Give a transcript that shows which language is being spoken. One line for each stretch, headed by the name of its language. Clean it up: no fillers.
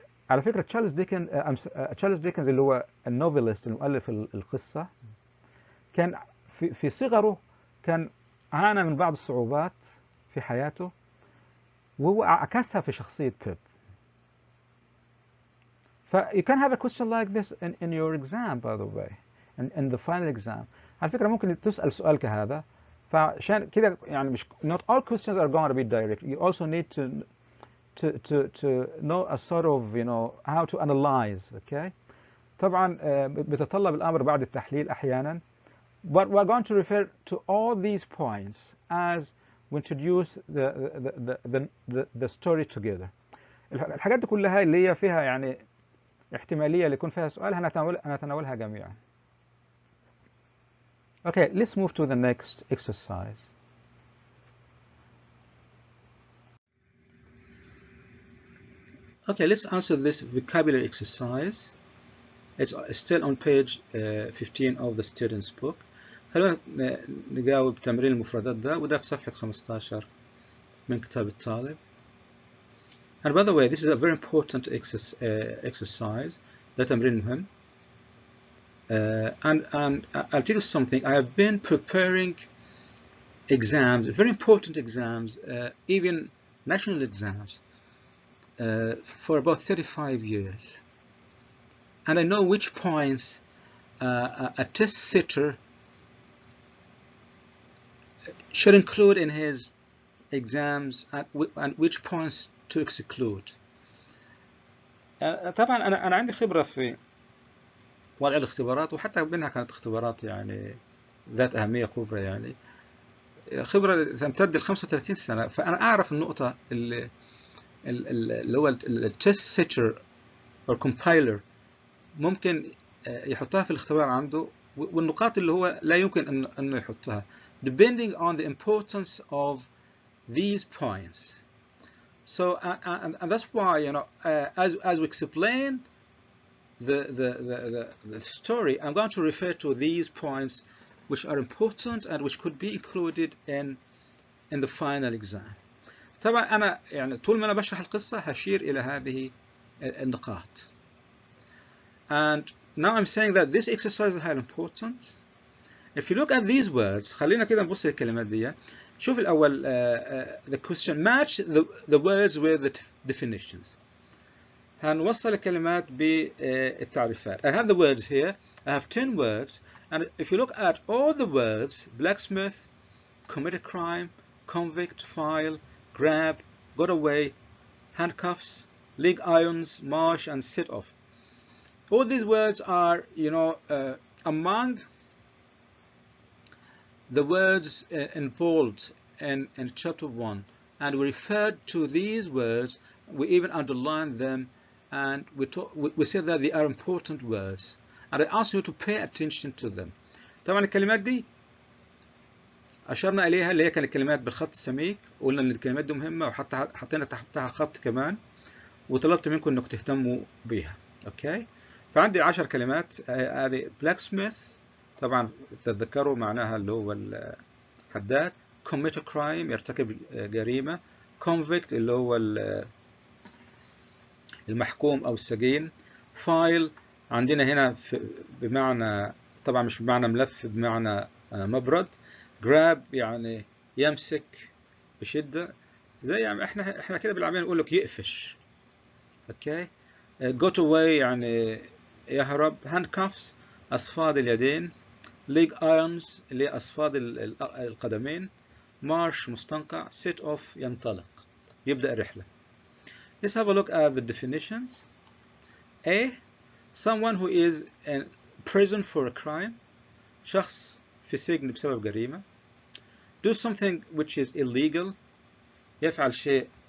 Arabic: على فكرة تشارلز ديكنز اللي هو النوفيلست المؤلف القصة كان في صغره كان عانى من بعض الصعوبات في حياته وهو عكسها في شخصية بيب.
English: You can have a question like this in your exam, by the way, in the final exam.
Arabic: على فكرة ممكن تسأل سؤال كهذا، فعشان كده يعني مش
English: not all questions are going to be direct. You also need to to know a sort of, you know, how to analyze. Okay.
Arabic: طبعا بيتطلب الأمر بعد التحليل أحيانا.
English: But we're going to refer to all these points as we introduce the story together.
Arabic: الحاجات دي كلها اللي هي فيها يعني احتمالية اللي يكون فيها سؤال هنتناولها جميعا.
English: Okay, let's move to the next exercise. Okay, let's answer this vocabulary exercise. It's still on page 15 of the student's book.
Arabic: خلونا نجاوب تمرين المفردات ده، وده في صفحة 15 من كتاب الطالب.
English: And by the way, this is a very important exercise.
Arabic: ده تمرين مهم.
English: And I'll tell you something. I have been preparing exams, very important exams, even national exams, for about 35 years. And I know which points a test sitter should include in his exams and which points to exclude.
Arabic: طبعا أنا عندي خبرة في وضع الاختبارات، وحتى منها كانت اختبارات يعني ذات أهمية كبرى، يعني خبرة تمتد ل 35 سنة. فأنا أعرف النقطة اللي هو التست سيتشر أو كومبايلر ممكن يحطها في الاختبار عنده، والنقاط اللي هو لا يمكن أنه يحطها
English: depending on the importance of these points. So and that's why, you know, as we explain the story, I'm going to refer to these points which are important and which could be included in the final exam.
Arabic: طبعا أنا يعني طول ما أنا بشرح القصة هشير إلى هذه النقاط.
English: And now I'm saying that this exercise is highly important. If you look at these words,
Arabic: خلينا كده نبص للكلمات دي. شوف الأول
English: the question match the words with the definitions.
Arabic: هنوصل الكلمات بالتعريفات.
English: I have the words here. I have 10 words, and if you look at all the words: blacksmith, commit a crime, convict, file, grab, got away, handcuffs, leg irons, march, and set off. All these words are, you know, among the words involved in chapter 1, and we referred to these words. We even underlined them, and we said that they are important words, and I ask you to pay attention to them.
Arabic: طبعا الكلمات دي أشرنا إليها اللي هي كانت كلمات بالخط السميك، وقلنا إن الكلمات دي مهمة، وحتى حطينا تحتها خط كمان، وطلبت منكم إنكم تهتموا بيها. أوكي، فعندي 10 كلمات. هذه blacksmith طبعا تتذكروا معناها اللي هو الحداد.
English: commit a crime
Arabic: يرتكب جريمة. convict اللي هو المحكوم أو السجين. file عندنا هنا بمعنى، طبعا مش بمعنى ملف، بمعنى مبرد. grab يعني يمسك بشدة، زي يعني احنا كده بالعامية نقول لك يقفش. اوكي.
English: got away
Arabic: يعني يهرب. handcuffs أصفاد اليدين. leg irons اللي أصفاد القدمين. march مستنقع. set off ينطلق، يبدأ الرحلة.
English: Let's have a look at the definitions. A. Someone who is in prison for a crime.
Arabic: شخص في سجن بسبب جريمة.
English: Do something which is illegal.
Arabic: يفعل شيء